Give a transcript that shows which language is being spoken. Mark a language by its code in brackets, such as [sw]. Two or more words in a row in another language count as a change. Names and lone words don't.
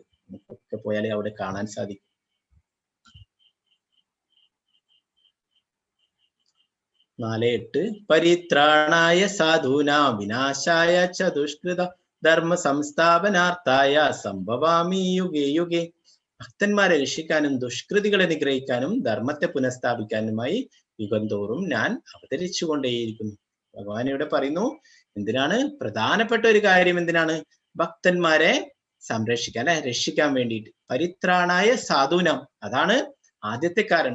[ml] നമുക്കൊക്കെ പോയാലേ അവിടെ കാണാൻ സാധിക്കും. [sa] 4:8 പരിത്രാണായ സാധൂനാം വിനാശായ ച ദുഷ്കൃത ധർമ്മ സംസ്ഥാപനാർത്ഥായ സംഭവാമി യുഗേ യുഗേ. [ml] ഭക്തന്മാരെ രക്ഷിക്കാനും ദുഷ്കൃതികളെ നിഗ്രഹിക്കാനും ധർമ്മത്തെ പുനഃസ്ഥാപിക്കാനുമായി യുഗം തോറും ഞാൻ അവതരിച്ചു കൊണ്ടേയിരിക്കുന്നു. ഭഗവാൻ ഇവിടെ പറയുന്നു, എന്തിനാണ്? പ്രധാനപ്പെട്ട ഒരു കാര്യം എന്തിനാണ്? ഭക്തന്മാരെ സംരക്ഷിക്കാൻ അല്ലെ, രക്ഷിക്കാൻ വേണ്ടിയിട്ട്. [sa] പരിത്രാണായ സാധൂനാം, [ml] അതാണ് ആദ്യത്തെ കാരണം.